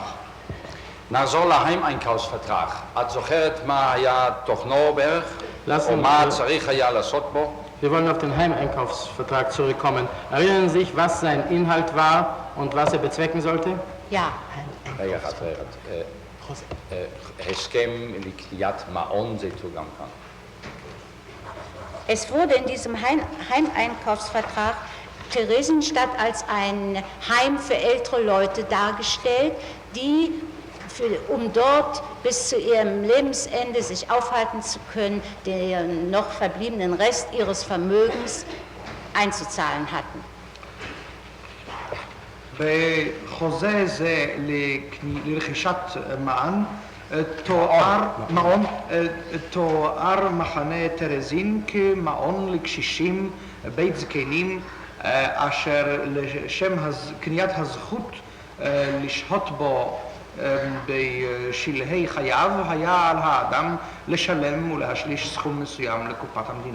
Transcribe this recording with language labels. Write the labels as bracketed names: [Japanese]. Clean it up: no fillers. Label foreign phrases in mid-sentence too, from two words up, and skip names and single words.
[Hebrew] נחזור להיים-einkaufsvertrag. את זוכרת מה היה תוכנו בערך? או מה צריך היה לעשות בו? [German] Wir wollen auf den Heimeinkaufsvertrag zurückkommen. Erinnern Sie sich, was sein Inhalt war und was er bezwecken sollte? Ja. [Hebrew] רגע, הסכם לקניית מעון זה תורגם כאן. [German] Es wurde in diesem Heimeinkaufsvertrag Theresienstadt als ein Heim für ältere Leute dargestellt, die um dort bis zu ihrem Lebensende sich aufhalten zu können, den noch verbliebenen Rest ihres Vermögens einzuzahlen hatten. [Hebrew] בחוזה זה לרכישת מעון תואר מחנה טרזין כמעון לקשישים בית זקנים אשר לשם קניית הזכות לשהות בו בשלהי חייו היה על האדם לשלם ולהשליש סכום מסוים לקופת המדינה.